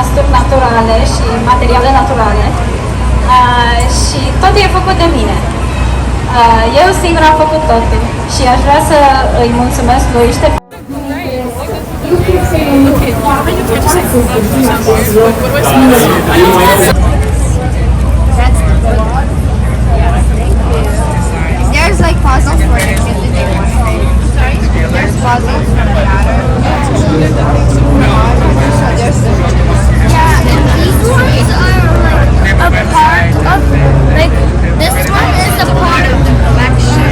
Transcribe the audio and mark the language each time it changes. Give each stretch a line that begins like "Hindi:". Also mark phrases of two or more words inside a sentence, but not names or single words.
Romanian: gusturi naturale și materiale naturale și totul e făcut de mine. Eu singur am făcut totul și aș vrea să îi mulțumesc lui Ștefan.
English: There's like puzzles for the kids if they want to play. There's puzzles for the matter. Yeah, and these ones are like a part of, like, this one is a part of the collection.